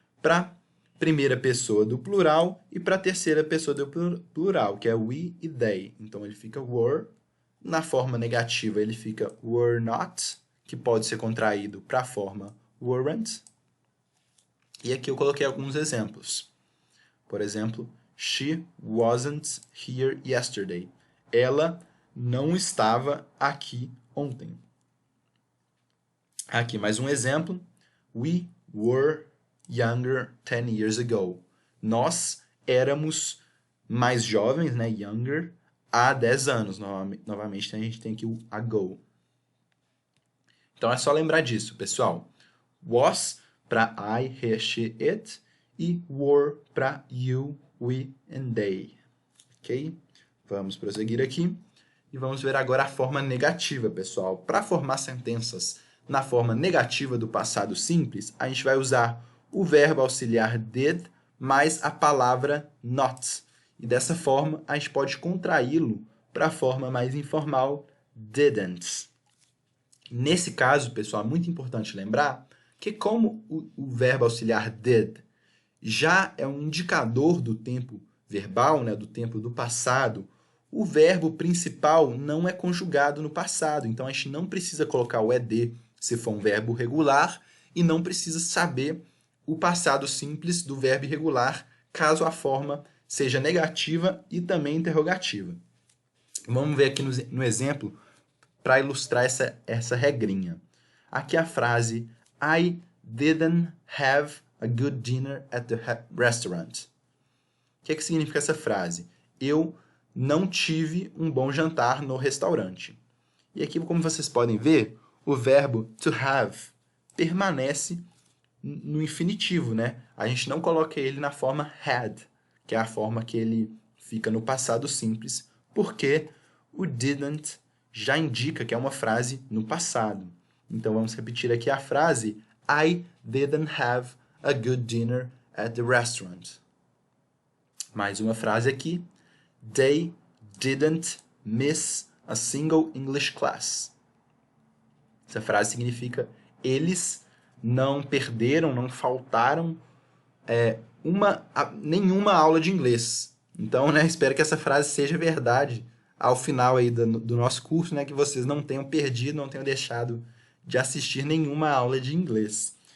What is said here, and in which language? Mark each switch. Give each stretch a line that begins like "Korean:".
Portuguese: Para primeira pessoa do plural e para terceira pessoa do plural, que é we e they. Então, ele fica were. Na forma negativa, ele fica were not, que pode ser contraído para a forma weren't. E aqui eu coloquei alguns exemplos. Por exemplo,
English: she wasn't here yesterday.
Portuguese: Ela não estava aqui ontem. Aqui mais um exemplo.
English: We were younger 10 years ago.
Portuguese: Nós éramos mais jovens, né? Younger, há 10 anos. Novamente, a gente tem aqui o ago. Então, é só lembrar disso, pessoal. Was para I, he, she, it. E were para you, we and they. Ok? Vamos prosseguir aqui. E vamos ver agora a forma negativa, pessoal. Para formar sentenças na forma negativa do passado simples, a gente vai usar o verbo auxiliar did mais a palavra not. E dessa forma, a gente pode contraí-lo para a forma mais informal, didn't. Nesse caso, pessoal, é muito importante lembrar que como o verbo auxiliar did já é um indicador do tempo verbal, né, do tempo do passado, o verbo principal não é conjugado no passado. Então, a gente não precisa colocar o ed se for um verbo regular e não precisa saber o passado simples do verbo irregular, caso a forma seja negativa e também interrogativa. Vamos ver aqui no exemplo para ilustrar essa regrinha. Aqui a frase
English: I didn't have a good dinner at the restaurant.
Portuguese: O que significa essa frase? Eu não tive um bom jantar no restaurante. E aqui, como vocês podem ver, o verbo to have permanece no infinitivo, né? A gente não coloca ele na forma had, que é a forma que ele fica no passado simples, porque o didn't já indica que é uma frase no passado. Então, vamos repetir aqui a frase
English: I didn't have a good dinner at the restaurant.
Portuguese: Mais uma frase aqui.
English: They didn't miss a single English class.
Portuguese: Essa frase significa eles não perderam, não faltaram nenhuma aula de inglês. Então, né, espero que essa frase seja verdade ao final aí do nosso curso, né, que vocês não tenham perdido, não tenham deixado de assistir nenhuma aula de inglês.